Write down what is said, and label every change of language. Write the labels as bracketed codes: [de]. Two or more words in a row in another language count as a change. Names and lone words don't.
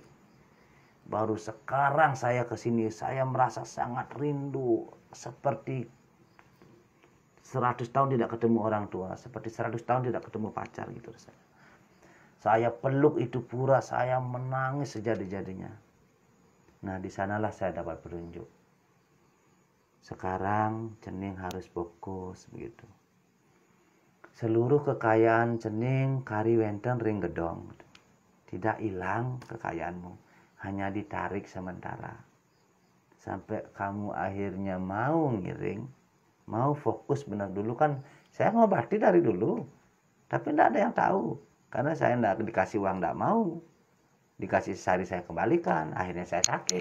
[id] Baru sekarang saya ke sini, saya merasa sangat rindu, seperti 100 tahun tidak ketemu orang tua, seperti 100 tahun tidak ketemu pacar gitu rasanya. Saya peluk itu pura, saya menangis sejadi-jadinya. Nah, di sanalah saya dapat petunjuk. Sekarang Cening harus fokus begitu. Seluruh kekayaan [ban] Cening, kari wenten ring gedong. [id] Tidak hilang kekayaanmu, hanya ditarik sementara. Sampai kamu akhirnya mau ngiring, mau fokus benar. Dulu kan saya ngobati dari dulu, tapi tidak ada yang tahu. Karena saya tidak dikasih uang, tidak mau. Dikasih sehari saya kembalikan, akhirnya saya sakit.